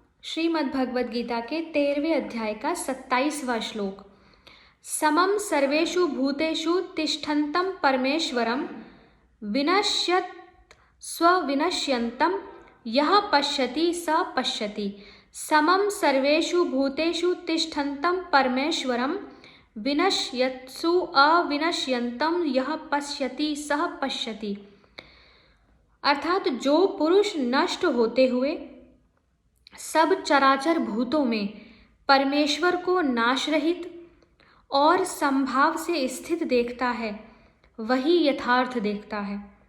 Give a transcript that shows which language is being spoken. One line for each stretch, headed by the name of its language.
Hindi: श्रीमद् भगवद गीता के 13वें अध्याय का 27वां श्लोक।
Sanskrit: समम सर्वेषु भूतेषु तिष्ठन्तं परमेश्वरं विनश्यत् स्वविनश्यन्तं यः पश्यति स पश्यति। समम सर्वेषु भूतेषु तिष्ठन्तं परमेश्वरं विनश्यत्सु अविनश्यन्तं यः पश्यति सः पश्यति।
Hindi: अर्थात जो पुरुष नष्ट होते हुए सब चराचर भूतों में परमेश्वर को नाश रहित और समभाव से स्थित देखता है वही यथार्थ देखता है।